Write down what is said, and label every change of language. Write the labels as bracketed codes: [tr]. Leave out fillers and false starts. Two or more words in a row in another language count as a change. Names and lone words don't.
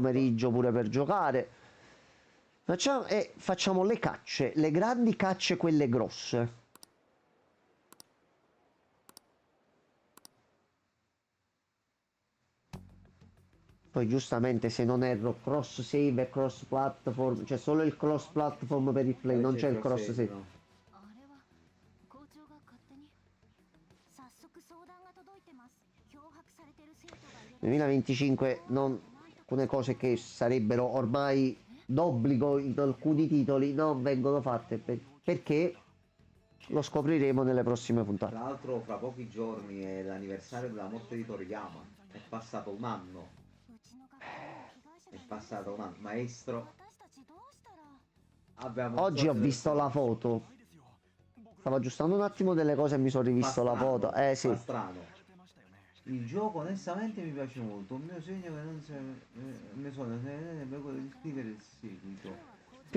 [it] pomeriggio pure per giocare. Facciamo le cacce, le grandi cacce, quelle grosse. Poi giustamente, se non erro, [en] cross save [it] e [en] cross platform, [it] c'è solo il [en] cross platform [it] per il play, non c'è il [en] cross save. [ja] あれは校長が勝手に早速相談が届いてます脅迫されてる生徒がいる [it] 2025 alcune cose che sarebbero ormai d'obbligo in alcuni titoli non vengono fatte perché lo scopriremo nelle prossime puntate. Tra l'altro fra pochi giorni è l'anniversario della morte di Toriyama. È passato un anno. [ja] うちの学校に被害者 [it] È [ja] がいる [it] passato un anno. Maestro, [ja] 私たちどうしたら [it] abbiamo... Oggi ho visto la foto, stavo aggiustando un attimo delle cose e mi sono rivisto la foto. Sì. Fa strano. Il gioco onestamente mi piace molto. Un mio segno che non si... mi sono quello di scrivere il seguito. Mai